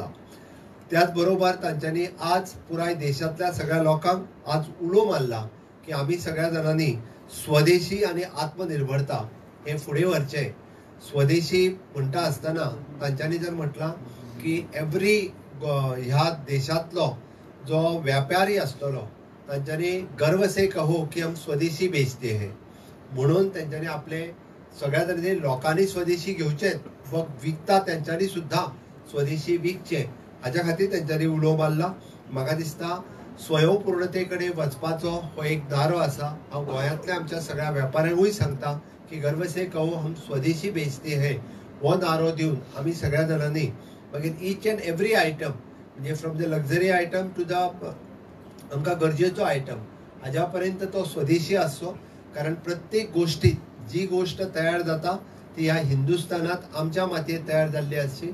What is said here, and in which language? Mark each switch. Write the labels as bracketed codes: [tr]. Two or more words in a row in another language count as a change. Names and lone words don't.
[kok] त्याच बरोबर तांच्यांनी आज पुराय देशांतल्या सगळ्या लोकांक आज उलो मारला की आमी सगळ्या जाणांनी स्वदेशी आणि आत्मनिर्भरता हे फुडें व्हरचें. स्वदेशी म्हणटा आसतना तांच्यांनी जर म्हटलां की एवरी ह्या देशांतलो जो व्यापारी आसतलो तांच्यांनी [hi] गर्व से कहो की हम स्वदेशी बेचते हैं [kok] म्हणून तांच्यांनी आपले सगळ्या तरेचे लोकांनी स्वदेशी घेवचेच व विकता तांच्यांनी सुद्धा स्वदेशी विकचे हाच्या खातीर तांच्यांनी उलो मारला. म्हाका दिसता स्वयंपूर्णते कडेन वचपाचो हो एक दारो आसा. हांव गोंयांतल्या आमच्या सगळ्या वेपाऱ्यांकूय सांगता की [hi] गर्व से कहो हम स्वदेशी बेचते हैं [kok] हो नारो दिवन आमी सगळ्या जाणांनी मागीर [en] each and every item [kok] म्हणजे [en] from the luxury item to the [kok] आमकां गरजेचो आयटम हाज्या पर्यंत तो स्वदेशी आसचो. कारण प्रत्येक गोष्टीत जी गोष्ट तयार जाता ती ह्या हिंदुस्थानात आमच्या मातयेंत तयार जाल्ली आसची.